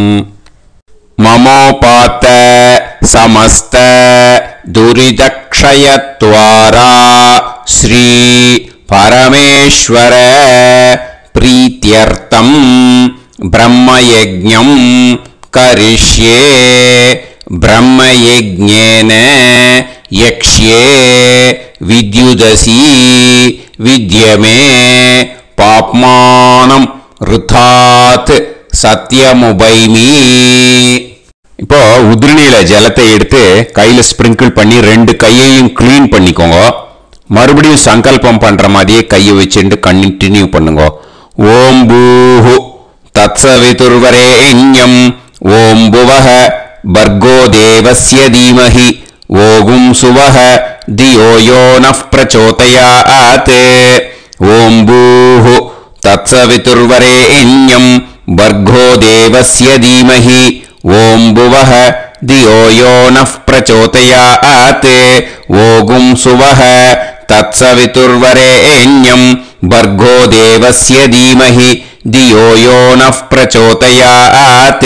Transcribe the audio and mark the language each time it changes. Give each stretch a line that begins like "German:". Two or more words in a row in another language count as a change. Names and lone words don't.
Sanskrit: ममोपात समस्त दुरितक्षयत्वारा श्री परमेश्वर प्रीत्यर्थं ब्रह्मयज्ञं करिष्ये. ब्रह्मयज्ञेन यक्ष्ये विद्युदसी विद्यमे पाप्मानं ऋथात् சத்யமுபைமி.
Tamil: இப்போ உதிரணியில ஜலத்தை எடுத்து கையில ஸ்பிரிங்கிள் பண்ணி 2 கையையும் கிளீன் பண்ணிக்கோங்க. மறுபடியும் சங்கல்பம் பண்ற மாதிரியே கையை வச்சுட்டு கண்டினியூ பண்ணுங்க.
Sanskrit: ओं भूः तत्सवितुर्वरेण्यं ओं भुवः भर्गो देवस्य धीमहि ओगुं सुवः धियो यो नः प्रचोदयात्. ओं भूः तत्सवितुर्वरेण्यं भर्गो देवस्य धीमहि ओं भुवः धियो यो नः प्रचोदयात्. ओगुं सुवः तत्सवितुर्वरेण्यं भर्गो देवस्य धीमहि धियो यो नः प्रचोदयात्.